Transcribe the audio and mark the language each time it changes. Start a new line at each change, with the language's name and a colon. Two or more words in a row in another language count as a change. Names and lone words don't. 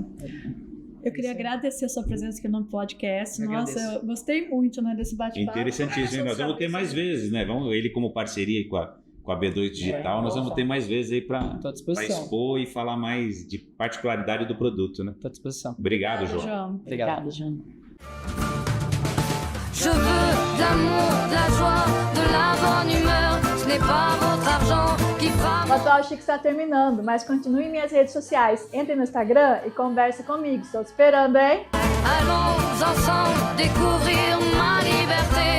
Portuguese: Eu queria agradecer a sua presença aqui no podcast. Nossa, eu gostei muito, né, desse bate-papo. Interessantíssimo. Nós vamos ter mais vezes, né? Ele como parceria com a B2 Digital, nós vamos ter mais vezes aí para expor e falar mais de particularidade do produto, né? Estou à disposição. Obrigado, João. Obrigado, João.
French: Je veux de l'amour, de la joie, de la bonne humeur. Ce n'est pas votre argent qui va...
Portuguese: O Atual Chique está terminando, mas continue em minhas redes sociais. Entre no Instagram e converse comigo. Estou te esperando, hein?
French: Allons ensemble découvrir ma liberté.